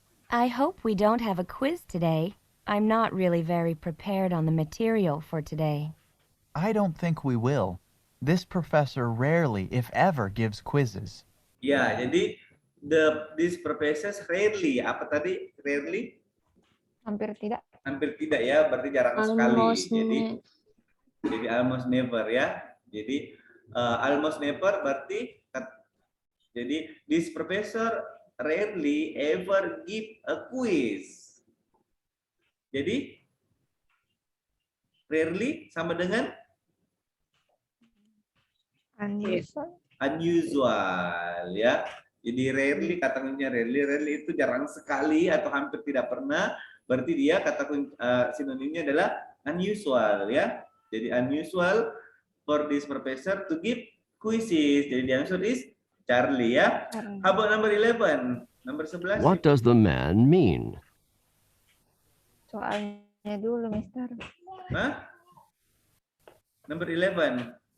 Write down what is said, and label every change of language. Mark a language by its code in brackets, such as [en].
[en] I hope we don't have a quiz today. I'm not really very prepared on the material for today. I don't think we will. This professor rarely, if ever, gives quizzes. Ya, jadi this professors rarely. [id] Apa tadi? Rarely? Hampir tidak. Hampir tidak ya, berarti jarang sekali. [en] Jadi almost never ya. Jadi almost never berarti jadi this professor rarely ever give a quiz. [id] Jadi rarely sama dengan unusual ya. Jadi rarely, kata kuncinya rarely itu jarang sekali atau hampir tidak pernah. Berarti dia kata sinonimnya adalah unusual ya. [en] Jadi unusual for this professor to give quizzes. Jadi the answer is Charlie ya. How about number 11? Number 11. What does the man mean? [id] Soalnya dulu, Mister. [en] Hah? Number 11.